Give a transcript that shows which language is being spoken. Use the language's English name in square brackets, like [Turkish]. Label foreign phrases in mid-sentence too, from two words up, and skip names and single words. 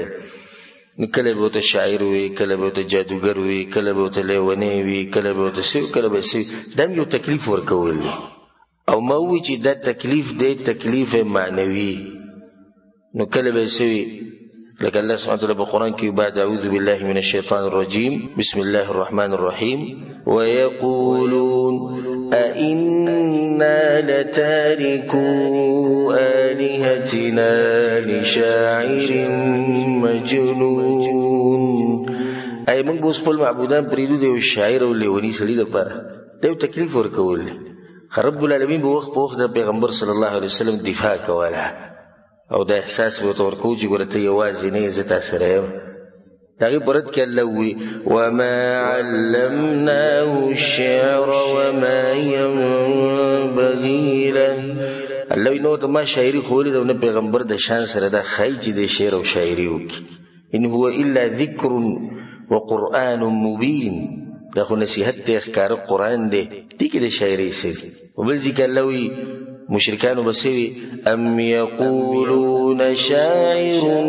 [Pashto] کله به ورته شاعر وي، کله به ورته جادوګر وي، کله به ورته لیونی وي، کله به ورته څه، کله به څه، دا هم یو تکلیف ورکول دی. او ما ووایي چې دا تکلیف دی تکلیف معنوي. نو کله به یې څه وي، لکه الله [Arabic] سبحانه وتعالی [Pashto] په قرآن کې بعد [Arabic] اعوذ بالله من الشیطان الرجیم بسم الله الرحمن الرحیم وَيَقُولُونَ أَإِنَّا لَتَارِكُو آلِهَتِنَا لِشَاعِرٍ مَجْنُونَ. [Pashto] ای موږ به اوس خپل معبودان پرېږدو د یو شاعر او لیوني سړي دپاره، دا یو تکلیف ورکول دی. [Arabic] رب العالمین [Pashto] به وخت په وخت د پیغمبر [Arabic] صلی الله علیه وسلم [Pashto] دفاع کوله، او دا احساس به ورته ورکوو چې ګوره ته یوازې نه یې، زه تا سره یم. د هغې په رد کې الله ووایي [Arabic] وما علمناه الشعر وما ينبغي له. [Pashto] الله وایي نو ته ما شاعري ښوولې ده او نه پیغمبر د شان سره دا ښایي چې د شعر او شاعري وکړي. [Arabic] ان هو الا ذکر وقرآن مبین. [Pashto] دا خو نصیحت دی ښکاره قرآن دی دې کې د شاعرۍ څه دي او بل ځای کې الله وایي مشرکانو به څه وي [Arabic] ام یقولون شاعر